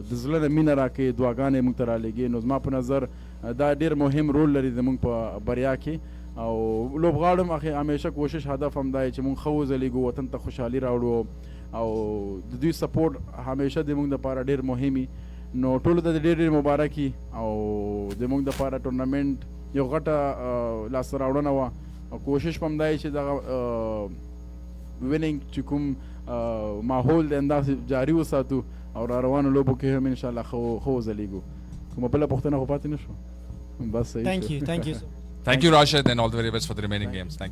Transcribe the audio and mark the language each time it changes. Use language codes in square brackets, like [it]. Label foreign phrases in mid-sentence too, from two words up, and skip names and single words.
[ps] د زړه نه مینه راکوي دعاګانې موږ ته رالیږي نو زما په نظر دا ډېر مهم رول لري زموږ په بریا کې او لوبغاړو هم همیشه کوشش هدف هم دی چې موږ ښه وځلیږو وطن ته خوشحالي راوړو او د دوی سپورټ همیشه د موږ دپاره ډېر مهم وي نو ټولو ته ډېر ډېر مبارک وي او د موږ دپاره ټورنمنټ یو غټه لاسته راوړنه وه او کوشش به هم دی چې دغه ویننګ چې کوم ماحول دی همداسې جاري وساتو او را روانو لوبو کې هم انشاءالله ښه وځلیږو کومه بله پوښتنه خو پاتې نه شو بس صحیح [en] Thank you so much. Thank you, Rashid, and all the very best for the remaining games. Thank you.